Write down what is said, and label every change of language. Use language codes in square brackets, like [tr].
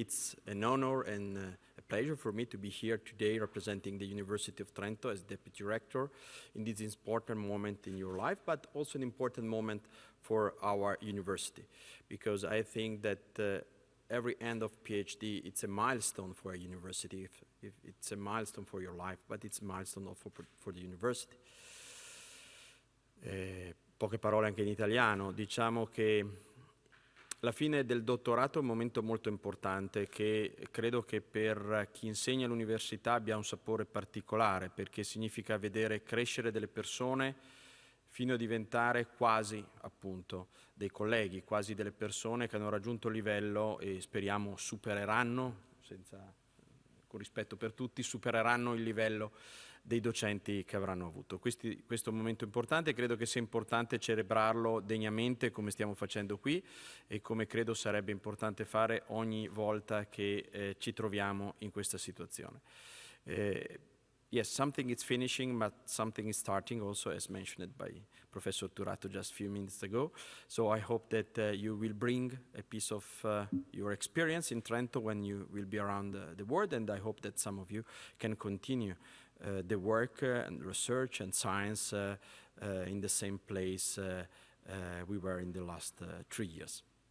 [en] It's an honor and a pleasure for me to be here today representing the University of Trento as Deputy Rector in this important moment in your life, but also an important moment for our university, because I think that every end of PhD, it's a milestone for a university. If it's a milestone for your life, but it's a milestone also for the university. [it] Poche parole anche in italiano. Diciamo che la fine del dottorato è un momento molto importante che credo che per chi insegna all'università abbia un sapore particolare, perché significa vedere crescere delle persone fino a diventare quasi, appunto, dei colleghi, quasi delle persone che hanno raggiunto il livello e speriamo supereranno, con rispetto per tutti, supereranno il livello dei docenti che avranno avuto. Questo è un momento importante, credo che sia importante celebrarlo degnamente come stiamo facendo qui e come credo sarebbe importante fare ogni volta che ci troviamo in questa situazione. [en] Yes, something is finishing, but something is starting also, as mentioned by Professor Turato just a few minutes ago. So I hope that you will bring a piece of your experience in Trento when you will be around the world, and I hope that some of you can continue the work and research and science in the same place we were in the last 3 years.